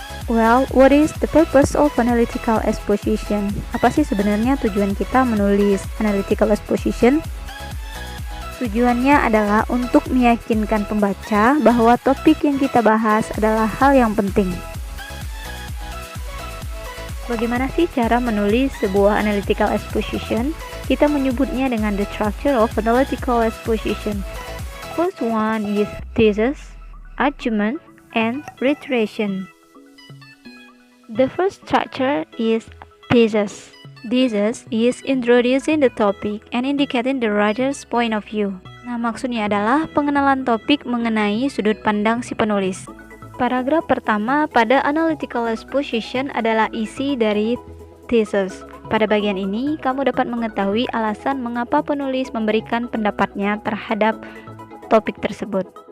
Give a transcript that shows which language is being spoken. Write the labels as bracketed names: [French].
[English] Well, what is the purpose of analytical exposition? [Indonesian] Apa sih sebenarnya tujuan kita menulis analytical exposition? Tujuannya adalah untuk meyakinkan pembaca bahwa topik yang kita bahas adalah hal yang penting. Bagaimana sih cara menulis sebuah analytical exposition? Kita menyebutnya dengan [English] the structure of analytical exposition. First one is thesis, argument, and reiteration. The first structure is thesis. Thesis is introducing the topic and indicating the writer's point of view. [Indonesian] Nah, maksudnya adalah pengenalan topik mengenai sudut pandang si penulis. Paragraf pertama pada analytical exposition adalah isi dari thesis. Pada bagian ini, kamu dapat mengetahui alasan mengapa penulis memberikan pendapatnya terhadap topik tersebut.